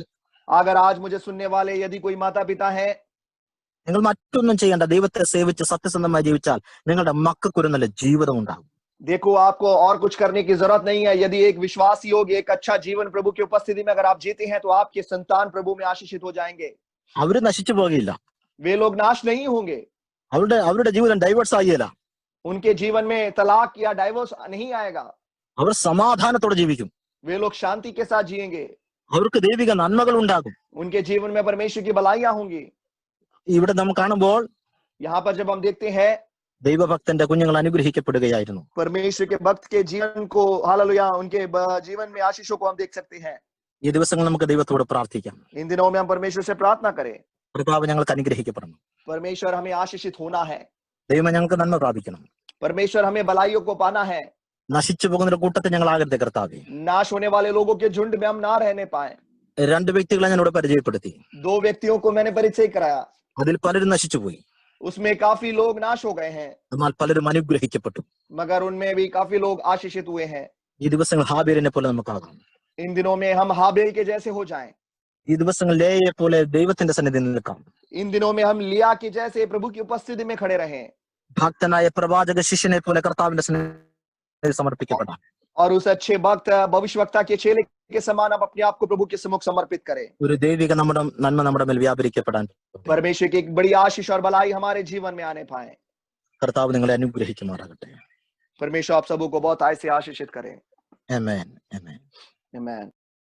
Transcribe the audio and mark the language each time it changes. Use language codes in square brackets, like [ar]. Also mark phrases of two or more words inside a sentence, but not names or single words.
[hi] अगर आज मुझे सुनने वाले यदि कोई माता पिता है, [ml] നിങ്ങൾ മറ്റൊന്നും ചെയ്യേണ്ട, ദൈവത്തെ സേവിച്ച് സത്യസന്ധമായി ജീവിച്ചാൽ നിങ്ങളുടെ മക്കൾക്കൊരു നല്ല ജീവിതം ഉണ്ടാകും. [hi] देखो आपको और कुछ करने की जरूरत नहीं है। यदि एक विश्वास योग्य एक अच्छा जीवन प्रभु की उपस्थिति में अगर आप जीते हैं तो आपके संतान प्रभु में आशीषित हो जाएंगे। [ml] അവര് നശിച്ചു പോകില്ല, [hi] वे लोग नाश नहीं होंगे, [ml] അവരുടെ ജീവിതം ഡൈവേഴ്സ് ആകില്ല, [hi] उनके जीवन में तलाक या डाइवोर्स नहीं आएगा, [ml] അവർ സമാധാനത്തോടെ ജീവിക്കും, [hi] वे लोग शांति के साथ जिएंगे, [ml] അവർക്ക് ദൈവിക നന്മകൾ ഉണ്ടാകും. [hi] उनके जीवन में परमेश्वर की भलाइयां होंगी। [ml] ഇവിടെ നാം കാണുമ്പോൾ [hi] यहाँ पर जब हम देखते हैं [ml] ദൈവഭക്തന്റെ കുഞ്ഞുങ്ങൾ അനുഗ്രഹിക്കപ്പെടുകയായിരുന്നു. [hi] परमेश्वर के भक्त के जीवन को हालेलुया उनके जीवन में आशीषों को हम देख सकते हैं। [ml] ഈ ദിവസങ്ങൾ നമുക്ക് ദൈവത്തോട് പ്രാർത്ഥിക്കാം. [hi] इन दिनों में हम परमेश्वर से प्रार्थना करें, [ml] കർത്താവ് ഞങ്ങൾക്ക് അനുഗ്രഹിക്കപ്പെടണം. [hi] परमेश्वर हमें आशीषित होना है, [ml] ദൈവം ഞങ്ങൾക്ക് നന്മ പ്രാപിക്കണം. [hi] परमेश्वर हमें भलाइयों को पाना है। [ml] നശിച്ചു പോകുന്ന കൂട്ടത്തിൽ ഞങ്ങളാകരുത് കർത്താവേ. [hi] नाश होने वाले लोगों के झुंड में हम ना रहने पाए। [ml] രണ്ട് വ്യക്തികളെ ഞാൻ ഇവിടെ പരിചയപ്പെടുത്തി, [hi] दो व्यक्तियों को मैंने परिचय कराया, [ml] അതിൽ പലരും നശിച്ചുപോയി, [hi] उसमें काफी लोग नाश हो गए हैं [ml] എന്നാൽ പലരും അനുഗ്രഹിക്കപ്പെട്ടു. [hi] मगर उनमें भी काफी लोग आशीषित हुए हैं। [ml] ഈ ദിവസങ്ങൾ ഹാബേലിനെ പോലെ നമുക്കാകാം. [hi] इन दिनों में हम हाबेल के जैसे हो जाएं। [ml] ഈ ദിവസങ്ങൾ ലേയെ പോലെ ദൈവത്തിന്റെ സന്നിധിയിൽ നിൽക്കാം. [hi] इन दिनों में हम लिया के जैसे प्रभु की उपस्थिति में खड़े रहें [ml] ഭക്തനായ പ്രവാചക ശിഷ്യനെ പോലെ കർത്താവിന്റെ സന്നിധിയിൽ സമർപ്പിക്കപ്പെടാം. [hi] और उस अच्छे भक्त भविष्यवक्ता के चेले के समान हम अपने आप को प्रभु के सम्मुख समर्पित करें। [ml] ഒരു ദൈവിക നന്മ നമ്മുടെ മേൽ വ്യാപരിക്കപ്പെടാൻ [hi] परमेश्वर की एक बड़ी आशीष और भलाई हमारे जीवन में आने पाए। [ml] കർത്താവ് നിങ്ങളെ അനുഗ്രഹിക്കുമാറാകട്ടെ. [hi] परमेश्वर आप सबों को बहुत आय से आशीषित करें। [ml] ആമേൻ, ആമേൻ. [hi] आमीन।